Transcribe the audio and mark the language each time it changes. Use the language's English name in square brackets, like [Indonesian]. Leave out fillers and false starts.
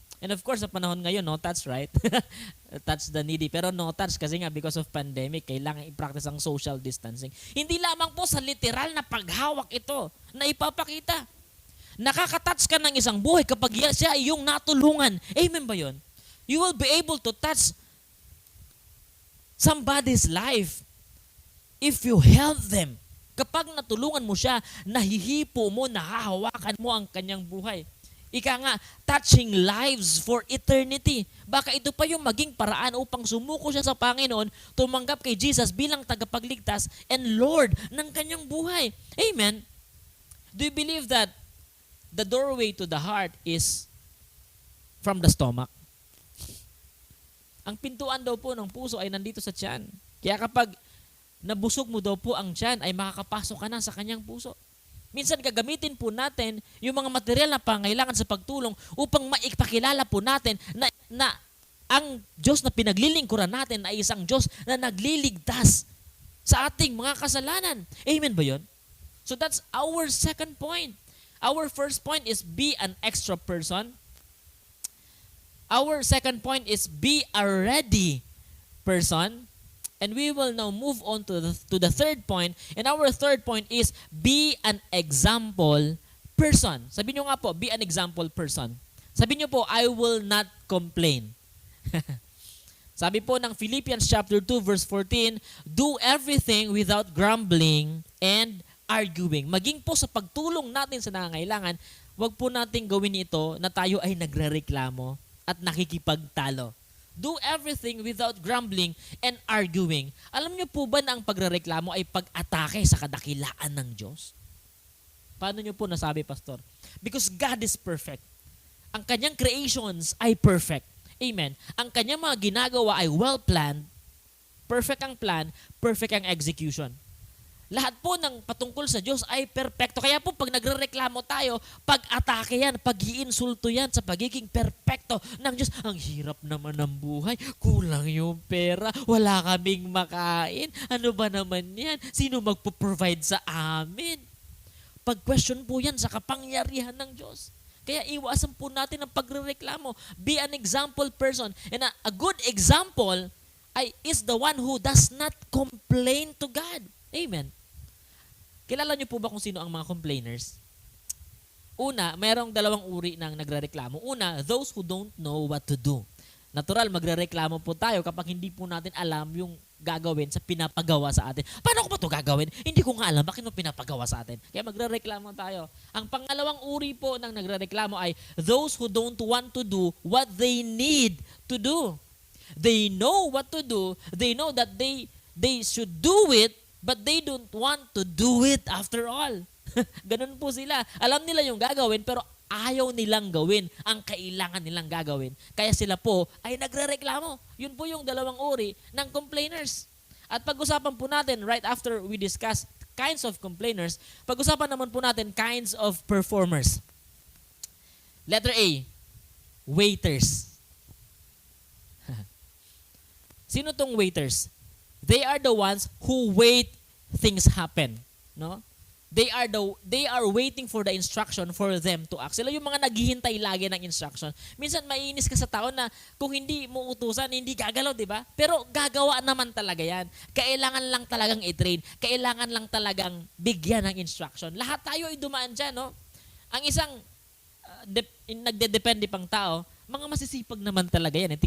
[English] And of course, [Filipino] sa panahon ngayon, [English] no touch, right? Touch the needy. [Filipino] Pero no touch kasi nga [English] because of pandemic, [Filipino] kailangan i-practice ang social distancing. Hindi lamang po sa literal na paghawak ito na ipapakita. Nakaka-touch ka ng isang buhay kapag siya ay yung natulungan. Amen ba yun? [English] You will be able to touch somebody's life if you help them. [Filipino] Kapag natulungan mo siya, nahihipo mo, nahahawakan mo ang kanyang buhay. Ika nga, [English] touching lives for eternity. [Filipino] Baka ito pa yung maging paraan upang sumuko siya sa Panginoon, tumanggap kay Jesus bilang tagapagligtas and Lord ng kanyang buhay. Amen? [English] Do you believe that the doorway to the heart is from the stomach? [Filipino] Ang pintuan daw po ng puso ay nandito sa tiyan. Kaya kapag nabusog mo daw po ang tiyan, ay makakapasok ka na sa kanyang puso. Minsan gagamitin po natin yung mga material na pangailangan sa pagtulong upang maipakilala po natin na ang Diyos na pinaglilingkuran natin ay isang Diyos na nagliligtas sa ating mga kasalanan. Amen ba yun? [English] So that's our second point. Our first point is be an extra person. Our second point is be a ready person. And we will now move on to the third point. And our third point is be an example person. [Filipino] Sabi nyo nga po, [English] be an example person. [Filipino] Sabi nyo po, [English] I will not complain. [Filipino] Sabi po ng Philippians chapter 2 verse 14, [English] do everything without grumbling and arguing. [Filipino] Maging po sa pagtulong natin sa nangangailangan, wag po nating gawin ito na tayo ay nagrereklamo at nakikipagtalo. [English] Do everything without grumbling and arguing. [Filipino] Alam niyo po ba na ang pagrereklamo ay pag-atake sa kadakilaan ng Diyos? Paano niyo po nasabi, Pastor? [English] Because God is perfect. [Filipino] Ang kanyang creations ay perfect. Amen. Ang kanyang mga ginagawa ay well-planned. Perfect ang plan, perfect ang execution. Lahat po ng patungkol sa Diyos ay perpekto. Kaya po pag nagrereklamo tayo, pag-atake yan, pag-iinsulto yan sa pagiging perpekto ng Diyos. Ang hirap naman ng buhay, kulang yung pera, wala kaming makain. Ano ba naman yan? Sino magpo-provide sa amin? Pag-question po yan sa kapangyarihan ng Diyos. Kaya iwasan po natin ang pagrereklamo. [English] Be an example person. And a good example is the one who does not complain to God. Amen. [Filipino] Kilala niyo po ba kung sino ang mga complainers? Una, mayroong dalawang uri ng nagrereklamo. Una, [English] those who don't know what to do. [Filipino] Natural, magrereklamo po tayo kapag hindi po natin alam yung gagawin sa pinapagawa sa atin. Paano ko ba ito gagawin? Hindi ko nga alam bakit mo pinapagawa sa atin. Kaya magrereklamo tayo. Ang pangalawang uri po ng nagrereklamo ay [English] those who don't want to do what they need to do. They know what to do. They know that they should do it, but they don't want to do it after all. [Filipino] Ganun po sila. Alam nila yung gagawin, pero ayaw nilang gawin ang kailangan nilang gagawin. Kaya sila po ay nagrereklamo. Yun po yung dalawang uri ng complainers. At pag-usapan po natin, [English] right after we discuss kinds of complainers, [Filipino] pag-usapan naman po natin kinds of performers. [English] Letter A, waiters. [Filipino] Sino tong waiters? [English] They are the ones who wait things happen, no? They are waiting for the instruction for them to act. [Filipino] Sila yung mga naghihintay lagi ng instruction. Minsan maiinis ka sa tao na kung hindi mo utusan, hindi gagalaw, di ba? Pero gagawa naman talaga yan. Kailangan lang talagang i-train. Kailangan lang talagang bigyan ng instruction. Lahat tayo ay dumaan dyan, no? Ang isang nagdedepende pang tao, mga masisipag naman talaga yan.